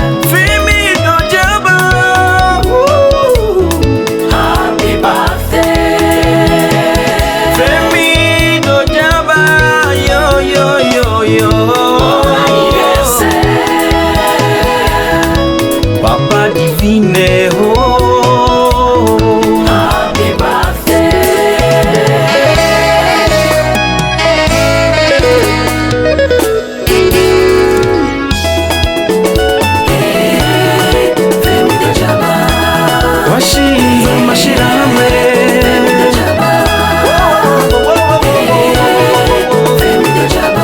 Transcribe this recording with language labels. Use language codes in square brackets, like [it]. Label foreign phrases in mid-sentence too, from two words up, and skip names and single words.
[en] Femido Jaba, Happy birthday. Femido Jaba, yo yo yo yo. [fr] Bon anniversaire. [en] Papa Divine, oh. Happy birthday. Femido Jaba. [rn] Washinze amashirahamwe, Femido Jaba.